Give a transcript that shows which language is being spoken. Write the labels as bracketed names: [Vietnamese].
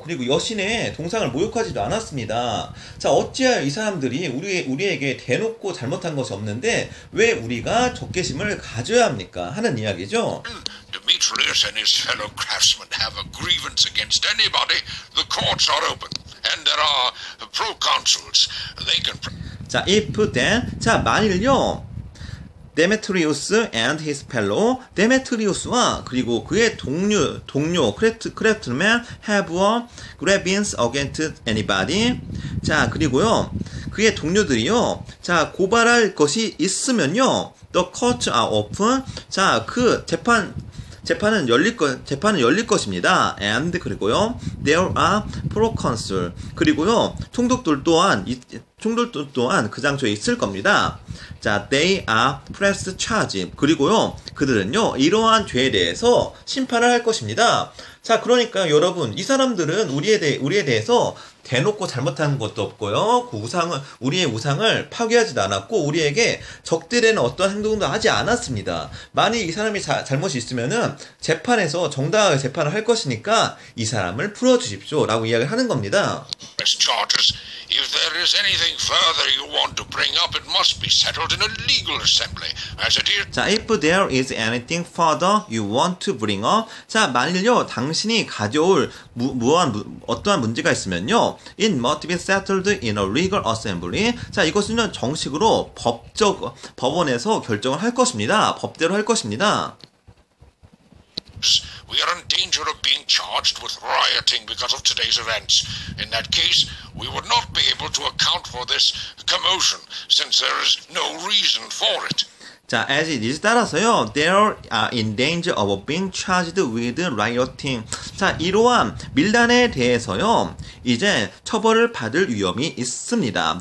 [Korean] 그리고 여신의 동상을 모욕하지도 않았습니다. 자, 어찌하여 이 사람들이 우리에게 대놓고 잘못한 것이 없는데 왜 우리가 적개심을 가져야 합니까? 하는 이야기죠. [English] Demetrius and his fellow craftsmen have a grievance against anybody, the courts are open, and there are proconsuls. They can. [Korean] 자, [English] if then, [Korean] 자, 만일요. [English] 데메트리우스 and his fellow, [Korean] 데메트리우스와 그리고 그의 동료 크래프트맨 [English] have a grievance against anybody. [Korean] 자, 그리고요, 그의 동료들이요, 자, 고발할 것이 있으면요, [English] the courts are open. [Korean] 자, 그 재판은 열릴 것입니다. [English] And [Korean] 그리고요, [English] there are proconsul. [Korean] 그리고요, 총독들 또한 그 장소에 있을 겁니다. [English] 자, they are pressed charge. [Korean] 그리고요, 그들은요, 이러한 죄에 대해서 심판을 할 것입니다. 자, 그러니까 여러분, 이 사람들은 우리에 대해서 대놓고 잘못한 것도 없고요. 우리의 우상을 파괴하지도 않았고, 우리에게 적대되는 어떤 행동도 하지 않았습니다. 만일 이 사람이 잘못이 있으면은 재판에서 정당하게 재판을 할 것이니까 이 사람을 풀어주십시오. 라고 이야기를 하는 겁니다. [English] If there is anything further you want to bring up, it must be settled in a legal assembly, as it is. 자, if there is anything further you want to bring up. [Korean] 자, 만일요, 당신이 가져올 어떠한 문제가 있으면요, [English] it must be settled in a legal assembly. [Korean] 자, 이것은 정식으로 법원에서 결정을 할 것입니다. 법대로 할 것입니다. [English] We are in danger of being charged with rioting because of today's events. In that case, we would not be able to account for this commotion, since there is no reason for it. 자, as it is [Korean] 따라서요, [English] they are in danger of being charged with rioting. [Korean] 자, 이러한 밀란에 대해서요, 이제 처벌을 받을 위험이 있습니다.